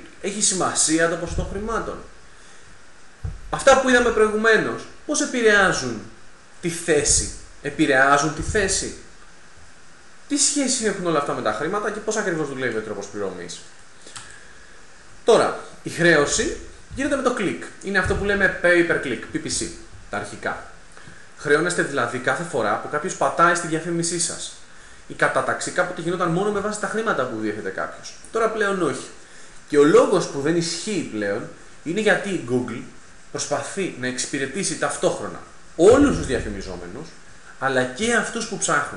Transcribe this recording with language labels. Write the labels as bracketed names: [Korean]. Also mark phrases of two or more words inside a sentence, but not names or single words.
[Greek] Έχει σημασία το ποσοστό χρημάτων. Αυτά που είδαμε προηγουμένως, πώς επηρεάζουν τη θέση. Επηρεάζουν τη θέση. Τι σχέση έχουν όλα αυτά με τα χρήματα και πώς ακριβώς δουλεύει ο τρόπος πληρωμής. Τώρα, η χρέωση γίνεται με το click. Είναι αυτό που λέμε [English] pay per click, [Greek] PPC, τα αρχικά. Χρεώνεστε δηλαδή κάθε φορά που κάποιος πατάει στη διαφήμισή σας. Η κατάταξη κάποτε γινόταν μόνο με βάση τα χρήματα που διέθετε κάποιος. Τώρα πλέον όχι. Και ο λόγος που δεν ισχύει πλέον είναι γιατί η Google προσπαθεί να εξυπηρετήσει ταυτόχρονα όλους τους διαφημιζόμενους, αλλά και αυτούς που ψάχνουν.